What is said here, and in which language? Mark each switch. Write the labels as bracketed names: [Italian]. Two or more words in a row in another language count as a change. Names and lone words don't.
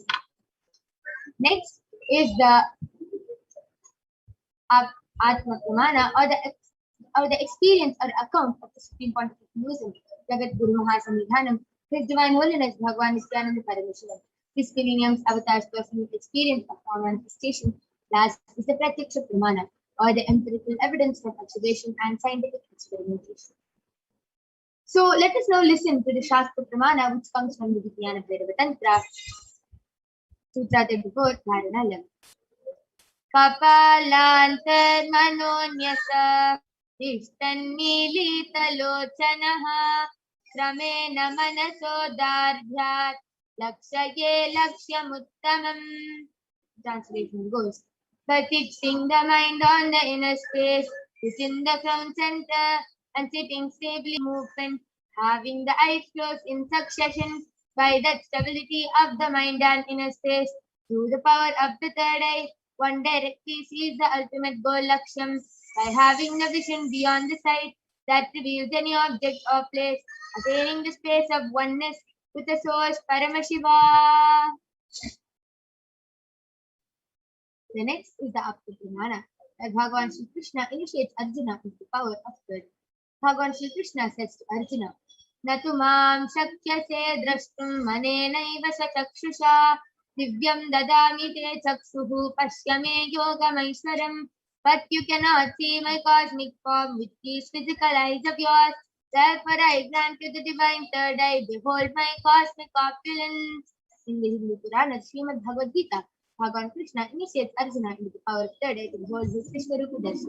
[English] Next is the [Sanskrit] आत्म प्रमाण [English] or the experience or account of the Supreme Pontiff of Hinduism, Jagat Guru Mahasamidhanam, His Divine Holiness Bhagwan Nithyananda Paramashivam, His Millennium's Avatar's personal experience of power manifestation. Last is the [Sanskrit] प्रत्यक्ष प्रमाण [English] or the empirical evidence from observation and scientific experimentation. So let us now listen to the [Sanskrit] शास्त्र प्रमाण, [English] which comes from the Vijnana Bhairava Tantra, Sutra 34, Dharana 11. [Sanskrit] कपालान्तर् मनोन्यास इष्टन्निलितलोचनः क्रमेण मनसोदार्ढ्यात् लक्षये लक्ष्यमुत्तमम्. [English] Translation goes, by fixing the mind on the inner space within the crown center and sitting stably in movement, having the eyes closed in succession, by that stability of the mind and inner space, through the power of the third eye, one directly sees the ultimate goal Laksham by having the vision beyond the sight that reveals any object or place, attaining the space of oneness with the source Paramashiva. The next is the [Sanskrit] आप्त प्रमाण, [English] that Bhagavan Shri Krishna initiates Arjuna with the power of good. Bhagavan Shri Krishna says to Arjuna, [Sanskrit] न तु मां शक्यसे द्रष्टुम् मनेनैव चक्षुषा दिव्यं ददामि ते चक्षुः पश्यमे योगमैश्वरम्. [English] But you cannot see my cosmic form with these physical eyes of yours. Therefore I grant you the divine third eye. Behold my cosmic opulence. In the Hindu Purana, Srimad Bhagavad Gita, Bhagavan Krishna initiates Arjuna into the power of third eye to behold his [Sanskrit] विश्वरूप दर्शन.